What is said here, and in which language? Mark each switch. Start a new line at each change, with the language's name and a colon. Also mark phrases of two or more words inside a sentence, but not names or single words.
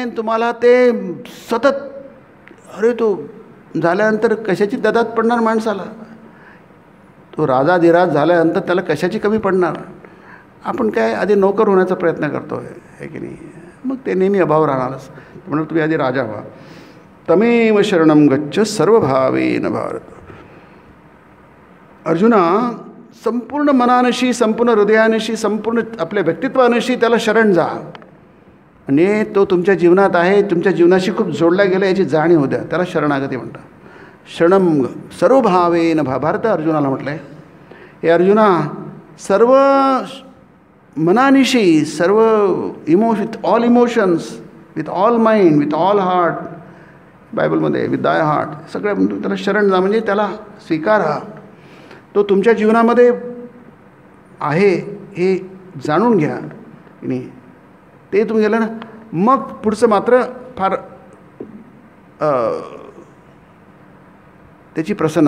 Marathi: तुम्हाला ते सतत, अरे तो झाल्यानंतर कशाची ददात पडणार माणसाला? तो राजाधिराज झाल्यानंतर त्याला कशाची कमी पडणार? आपण काय आधी नोकर होण्याचा प्रयत्न करतो आहे, की नाही. मग ते नेहमी अभाव राहणारच. म्हणून तुम्ही आधी राजा व्हा.
Sanskrit: तमेव शरणम गच्छ सर्वभावेन भारत.
Marathi: अर्जुना, संपूर्ण मनानशी, संपूर्ण हृदयानशी, संपूर्ण आपल्या व्यक्तित्वानशी त्याला शरण जा. आणि तो तुमच्या जीवनात आहे, तुमच्या जीवनाशी खूप जोडला गेला याची जाणीव द्या. त्याला शरणागती म्हणतात.
Sanskrit: शरणम सर्वभावेन भारत
Marathi: अर्जुनाला म्हटलं आहे. हे अर्जुना, सर्व मनानिशी सर्व
English: with all emotions, with all mind, with all heart,
Marathi: बायबलमध्ये
English: with thy heart,
Marathi: सगळ्या त्याला शरण जा, म्हणजे त्याला स्वीकारा. तो तुमच्या जीवनामध्ये आहे हे जाणून घ्या. नाही ते तुम्ही गेलं ना, मग पुढचं मात्र फार त्याची प्रसन्न.